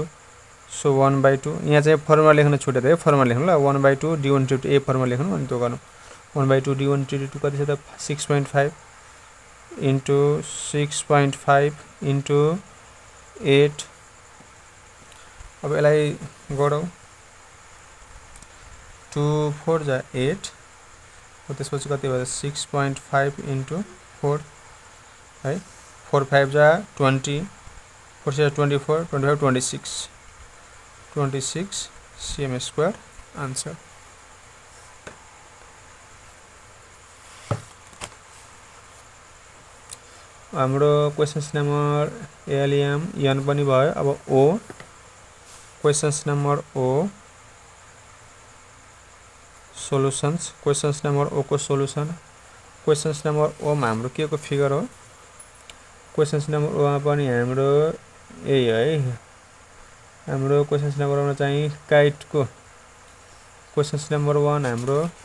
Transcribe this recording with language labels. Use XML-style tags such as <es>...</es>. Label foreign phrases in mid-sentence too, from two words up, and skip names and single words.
<ne>सो 1/2 यहाँ चाहिँ फर्मुला लेख्न छुटेछ है, फर्मुला लेख्नु ल 1/2</ne> <en>D1 into D2</en> <ne>ए फर्मुला लेख्नु अनि त्यो गर्नु 1/2</ne> <en>D1 into D2</en> <ne>कति छ त 6.5 into 6.5 into 8। अब यसलाई गरौँ 2 4 जा 8 त्यसपछि कति भयो 6.5 into 4 है 4 5 जा 20 4 6 24 25 26</ne> <en>cm square answer.</en> <ne>हाम्रो</ne> <en>questions number LM N</en> <ne>पनि भयो। अब</ne> <en>O questions number O solutions questions number O</en> <ne>को सोल्युसन</ne> <en>questions number O</en> <ne>मा हाम्रो के को फिगर हो क्वेशन्स नम्बर ओ मा पनि हाम्रो यही है हाम्रो</ne> <en>questions number 1</en> <ne>मा चाहिँ काइट को</ne> <en>questions number 1</en> <ne>हाम्रो</ne>